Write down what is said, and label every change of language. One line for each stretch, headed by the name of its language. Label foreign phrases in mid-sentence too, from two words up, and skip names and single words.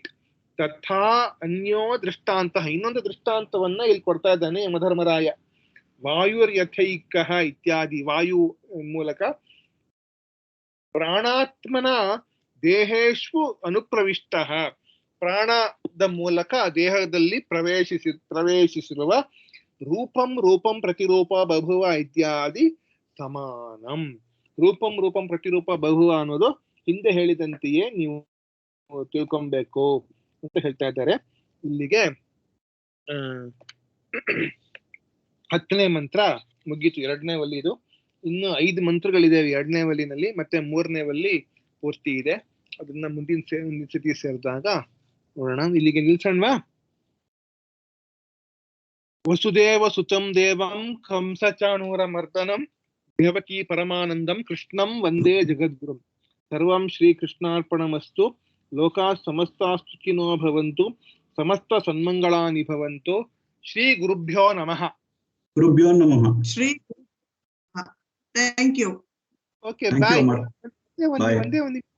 Sanskrit: ತಥಾ ಅನ್ಯೋ ದೃಷ್ಟಾಂತ,
Kannada: ಇನ್ನೊಂದು ದೃಷ್ಟಾಂತವನ್ನ ಇಲ್ಲಿ ಕೊಡ್ತಾ ಇದ್ದಾನೆ ಯಮಧರ್ಮರಾಯ.
Sanskrit: ವಾಯುರ್ ಯಥೈಕಃ ಇತ್ಯಾದಿ,
Kannada: ವಾಯು ಮೂಲಕ
Sanskrit: ಪ್ರಾಣಾತ್ಮನ ದೇಹೇಶು ಅನುಪ್ರವಿಷ್ಟ,
Kannada: ಪ್ರಾಣದ ಮೂಲಕ ದೇಹದಲ್ಲಿ ಪ್ರವೇಶಿಸಿರುವ
Sanskrit: ರೂಪಂ ರೂಪಂ ಪ್ರತಿರೂಪ ಬಹುವ ಇತ್ಯಾದಿ ಸಮಾನಂ. ರೂಪಂ ರೂಪಂ ಪ್ರತಿರೂಪ ಬಹುವ
Kannada: ಅನ್ನೋದು ಹಿಂದೆ ಹೇಳಿದಂತೆಯೇ ನೀವು ತಿಳ್ಕೊಬೇಕು ಅಂತ ಹೇಳ್ತಾ ಇದ್ದಾರೆ. ಇಲ್ಲಿಗೆ 10ನೇ ಮಂತ್ರ ಮುಗೀತು. 2ನೇ ವಲ್ಲಿ ಇದು. ಇನ್ನು 5 ಮಂತ್ರಗಳಿದೆ 2ನೇ ವಲ್ಲಿನಲ್ಲಿ, ಮತ್ತೆ 3ನೇ ವಲ್ಲಿ ಪೂರ್ತಿ ಇದೆ. ಅದನ್ನ ಮುಂದಿನ ಸತಿ ಸೇರಿದಾಗ ನೋಡೋಣ. ಇಲ್ಲಿಗೆ ನಿಲ್ಸೋಣವಾ?
Sanskrit: ವಸುದೇವ ಸುತಂ ದೇವಂ ಕಂಸಚಾಣೂರ ಮರ್ದನಂ ದೇವಕಿ ಪರಮಾನಂದಂ ಕೃಷ್ಣಂ ವಂದೇ ಜಗದ್ಗುರುಂ. ಸರ್ವಂ ಶ್ರೀಕೃಷ್ಣಾರ್ಪಣಮಸ್ತು. ಲೋಕಾಃ ಸಮಸ್ತಾಃ ಸುಖಿನೋ ಭವಂತು. ಸಮಸ್ತ ಸನ್ಮಂಗಳಾನಿ ಭವಂತು. ಶ್ರೀ ಗುರುಭ್ಯೋ ನಮಃ. ಗುರುಭ್ಯೋ ನಮಃ. Shri.
English: Thank you. ಓಕೆ, Thank you, ಬಾಯ್. Amar. Bye.
Kannada: ಒಂದೇ